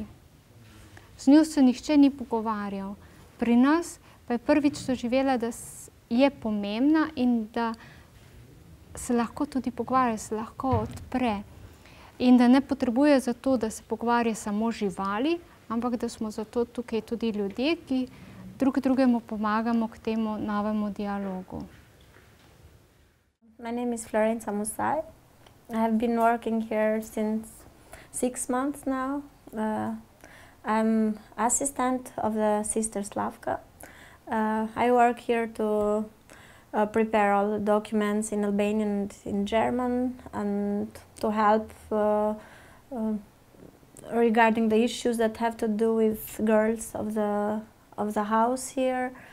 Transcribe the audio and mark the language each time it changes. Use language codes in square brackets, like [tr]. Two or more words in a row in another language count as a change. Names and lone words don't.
[sl] Z njo se nihče ni pogovarjal. Pri nas pa je prvič doživela, da je pomembna in da se lahko tudi pogovarja, se lahko odpre. In da ne potrebuje za to, da se pogovarja samo živali, ampak da smo zato tukaj tudi ljudje, ki drug drugemu pomagamo k temu novemu dialogu. [en] My name is Florence Musai. I have been working here since 6 months now. I'm assistant of the sister Slavka. I work here to prepare all the documents in Albanian and in German, and to help regarding the issues that have to do with girls of the house here.